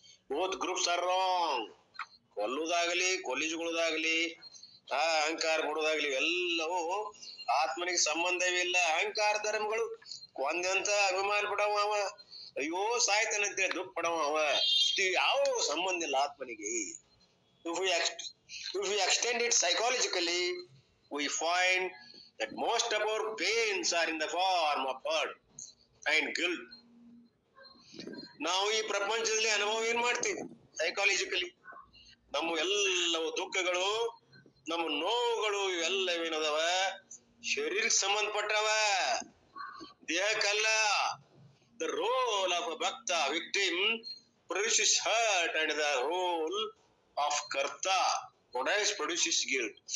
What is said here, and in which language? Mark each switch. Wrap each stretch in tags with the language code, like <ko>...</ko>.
<en>Both groups are wrong.</en> <kn>ಕೊಲ್ಲುದಾಗಲಿ, ಕೊಲ್ಲಿಸ್ಕೊಳ್ಳುದಾಗಲಿ, ಅಹಂಕಾರ ಕೊಡುದಾಗ್ಲಿ, ಎಲ್ಲವೂ ಆತ್ಮನಿಗೆ ಸಂಬಂಧವಿಲ್ಲ. ಅಹಂಕಾರ ಧರ್ಮಗಳು ಕೊಂದಂತ ಅಭಿಮಾನ ಪಡವ ಅವ, ಅಯ್ಯೋ ಸಾಯ್ತಾನಂತೇಳಿ ದುಃಖ ಪಡವ ಅವ. ಯಾವ ಸಂಬಂಧ ಇಲ್ಲ ಆತ್ಮನಿಗೆ.</kn> <en>If we extend it psychologically, we find that most of our pains are in the form of hurt and guilt.</en> <kn>ನಾವು ಈ ಪ್ರಪಂಚದಲ್ಲಿ ಅನುಭವ ಏನ್ ಮಾಡ್ತೀವಿ ಸೈಕಾಲಜಿಕಲಿ? ನಮ್ಮ ಎಲ್ಲವೂ ದುಃಖಗಳು, ನಮ್ಮ ನೋವುಗಳು ಇವೆಲ್ಲವೇನದವ ಶರೀರಕ್ಕೆ ಸಂಬಂಧಪಟ್ಟವ, ದೇಹಕ್ಕಲ್ಲ.</kn> <en>The role of a bhakta victim produces hurt and the role of karta produces guilt.</en>